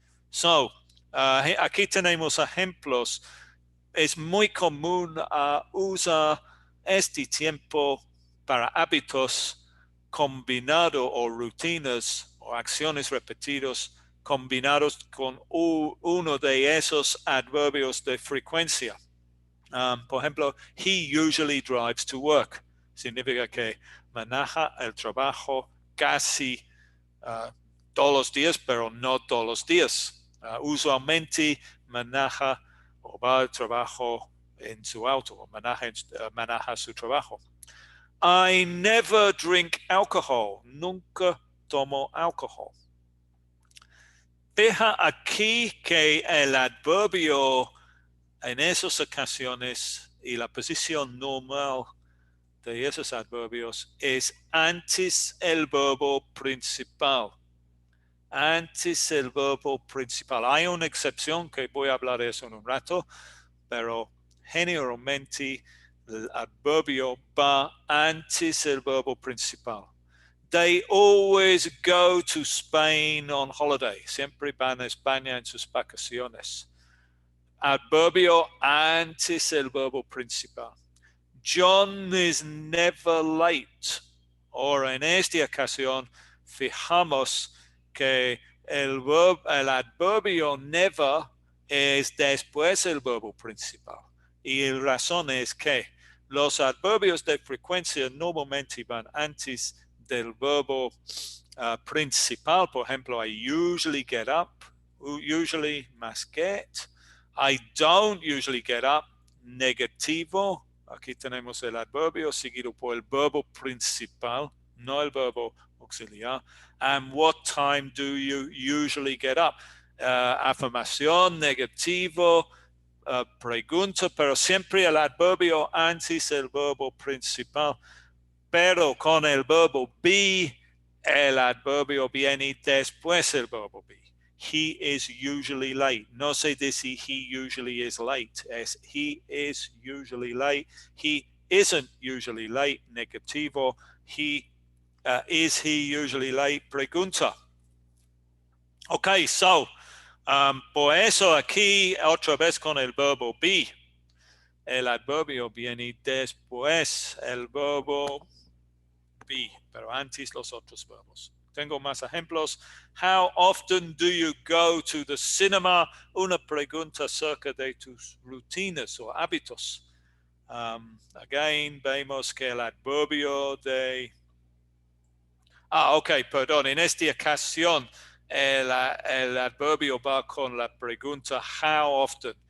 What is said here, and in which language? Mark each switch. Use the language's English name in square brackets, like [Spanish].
[Spanish] So, aquí tenemos ejemplos. Es muy común usar este tiempo para hábitos combinado o rutinas o acciones repetidas combinados con uno de esos adverbios de frecuencia. Por ejemplo, [English] he usually drives to work. [Spanish] Significa que maneja el trabajo casi todos los días, pero no todos los días. Usualmente maneja o va al trabajo en su auto o maneja su trabajo. [English] I never drink alcohol. [Spanish] Nunca tomo alcohol. Fija aquí que el adverbio en esas ocasiones y la posición normal de esos adverbios es antes el verbo principal. Antes el verbo principal. Hay una excepción que voy a hablar de eso en un rato, pero generalmente el adverbio va antes el verbo principal. [English] They always go to Spain on holiday. [Spanish] Siempre van a España en sus vacaciones. Adverbio antes el verbo principal. [English] John is never late. [Spanish] Ahora, en esta ocasión, fijamos que el adverbio never es después el verbo principal. Y la razón es que los adverbios de frecuencia normalmente van antes del verbo principal. Por ejemplo, [English] I usually get up, usually más get. I don't usually get up, negativo. [Spanish] Aquí tenemos el adverbio seguido por el verbo principal, no el verbo auxiliar. [English] And what time do you usually get up? [Spanish] Afirmación, negativo, pregunta, pero siempre el adverbio antes el verbo principal. pero con el verbo be, el adverbio viene después del verbo be. [English] He is usually late. [Spanish] No se dice [English] he usually is late. Es he is usually late. He isn't usually late. Negativo. Is he usually late? Pregunta. [Spanish] Ok, so, por eso aquí otra vez con el verbo be. El adverbio viene después el verbo be, pero antes los otros verbos. Tengo más ejemplos. [English] How often do you go to the cinema? [Spanish] Una pregunta acerca de tus rutinas o hábitos. Again, vemos que el adverbio de... ok, perdón. En esta ocasión, el adverbio va con la pregunta how often.